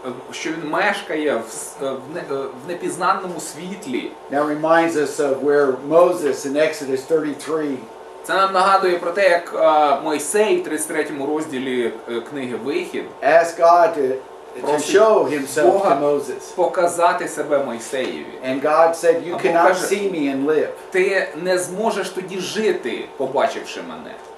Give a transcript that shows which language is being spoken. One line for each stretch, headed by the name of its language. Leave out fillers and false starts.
Ukrainian: що він мешкає в непізнаному світлі.
English: Now reminds us of where Moses in Exodus 33
Ukrainian: Це нам нагадує про те, як Мойсей в 33 розділі книги Вихід
English: asked God to show himself to
Ukrainian: Бога
English: Moses.
Ukrainian: показати себе Мойсеєві.
English: And God said, you
Ukrainian: А Бог
English: cannot
Ukrainian: каже,
English: see me and live.
Ukrainian: Ти не зможеш тоді жити, побачивши мене.